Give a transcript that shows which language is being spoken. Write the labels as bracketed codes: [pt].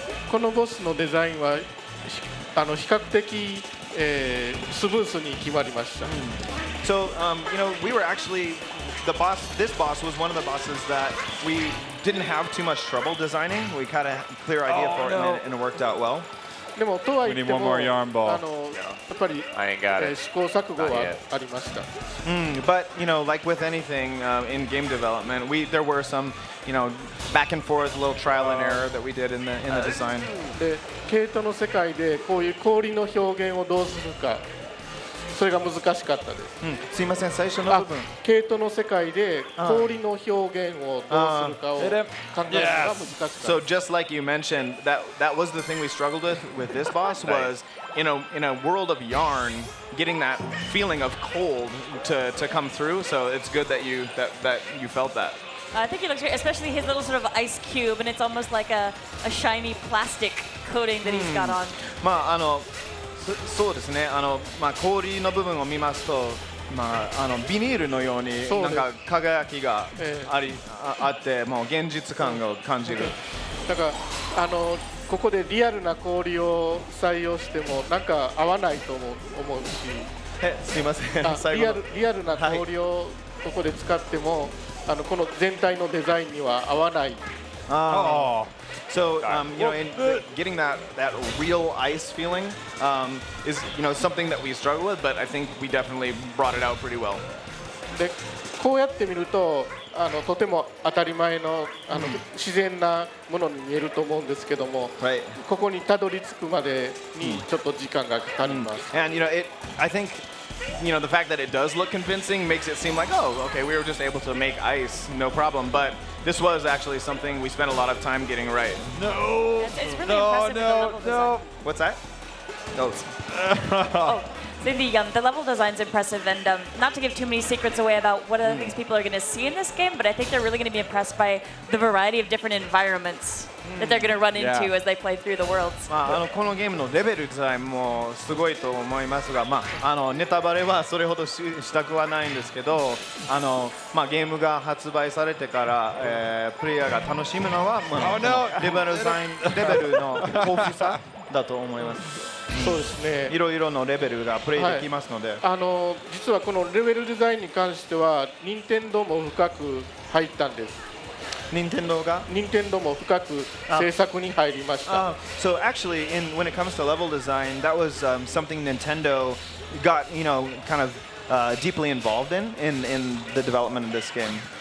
[ja] このボスのデザインは比較的、スムースに決まりました。 [en] So, you know, we were actually this boss was one of the bosses that we didn't have too much trouble designing. We had a clear idea for it, and it worked out well. [ja] でもとはいって [en] We need one [ja] も [en] more yarn ball. [ja] やっぱり、 [en] I ain't got it. [ja] 試行錯誤はありました。 [en] But you know, like with anything in game development, there were some, you know, back and forth, little trial and error that we did in the design. [ja] で、ケイトの世界でこういう氷の表現をどうするか、それが難しかったです。すいません、最初の部分。ケイトの世界で氷の表現をどうするかを考えるのが難しかった。 [en] So just like you mentioned, that was the thing we struggled with this boss was in a world of yarn, getting that feeling of cold to come through. So it's good that you felt that. I think he looks great, especially his little sort of ice cube, and it's almost like a shiny plastic coating that he's got on. [ja] まあそうですね。まあ氷の部分を見ますと、まあビニールのようになんか輝きがあって、もう現実感を感じる。だからここでリアルな氷を採用してもなんか合わないと思うし、すいません。最後のリアルな氷をここで使ってもこの全体のデザインには合わない。 [en] So you know, getting that real ice feeling is something that we struggle with, but I think we definitely brought it out pretty well. [ja] でこうやって見るととても当たり前の自然なものに見えると思うんですけども、ここにたどり着くまでにちょっと時間がかかります。 [en] And I think the fact that it does look convincing makes it seem like, oh, okay, we were just able to make ice, no problem. But this was actually something we spent a lot of time getting right. No. It's really impressive. No. What's that? No. So the level design's impressive, and not to give too many secrets away about what other things people are going to see in this game, but I think they're really going to be impressed by the variety of different environments that they're going to run into as they play through the worlds. [ja] このゲームのレベルデザインもすごいと思いますが、ネタバレはそれほどしたくはないんですけど、ゲームが発売されてから、プレイヤーが楽しむのは、レベルの豊富さだと思います。そうですね。いろいろのレベルがプレイできますので、実はこのレベルデザインに関しては任天堂も深く入ったんです。任天堂も深く制作に入りました。 [en] So actually, when it comes to level design, that was something Nintendo got, kind of deeply involved in the development of this game.